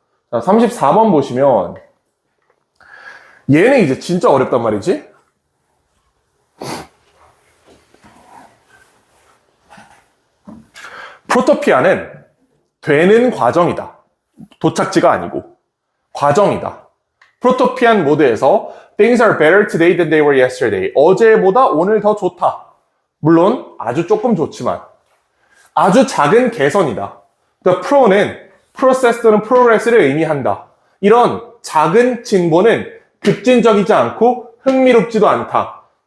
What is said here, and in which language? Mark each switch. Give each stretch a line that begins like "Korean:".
Korean: 자, 34번 보시면 얘는 이제 진짜 어렵단 말이지? 프로토피아는 되는 과정이다. 도착지가 아니고 과정이다. 프로토피안 모드에서
English: Things are better today than they were yesterday.
Korean: 어제보다 오늘 더 좋다. 물론 아주 조금 좋지만 아주 작은 개선이다. The pro는 process 또는 progress를 의미한다. 이런 작은 진보는 급진적이지 않고 흥미롭지도 않다.